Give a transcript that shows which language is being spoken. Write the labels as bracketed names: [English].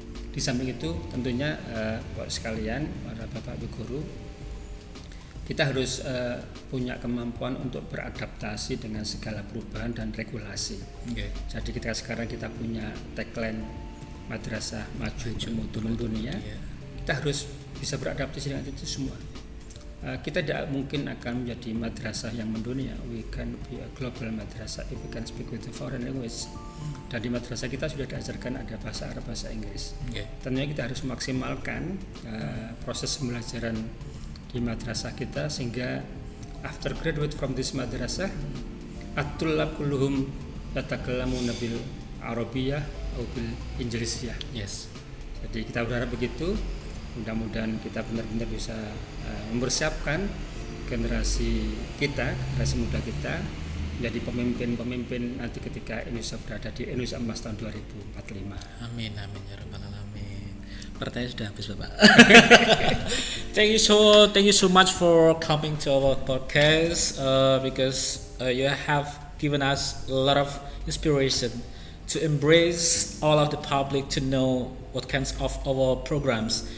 [Indonesian] Di samping itu tentunya buat sekalian para Bapak Ibu guru, kita harus punya kemampuan untuk beradaptasi dengan segala perubahan dan regulasi. Jadi sekarang kita punya tagline madrasah maju bermutu mendunia. Kita harus bisa beradaptasi dengan itu semua. Kita tidak mungkin akan menjadi madrasah yang mendunia. [English] We can be a global madrasah if we can speak with the foreign language. [Indonesian] Dan di madrasah kita sudah diajarkan ada bahasa Arab, bahasa Inggris. Tentunya kita harus memaksimalkan proses pembelajaran di madrasah kita sehingga [English] after graduate from this madrasah [Arabic] at-tullab kulluhum yatakalamuna bil Arabiyyah [Indonesian] atau [Arabic] bil Inggrisiyah. [Indonesian] Jadi kita berharap begitu. Mudah-mudahan kita benar-benar bisa mempersiapkan generasi kita, generasi muda kita menjadi pemimpin-pemimpin nanti ketika Indonesia berada di Indonesia Emas tahun 2045. Amin amin ya rabbal alamin. Pertanyaan sudah habis Bapak. [English] Thank you so much for coming to our podcast because you have given us a lot of inspiration to embrace all of the public to know what kinds of our programs.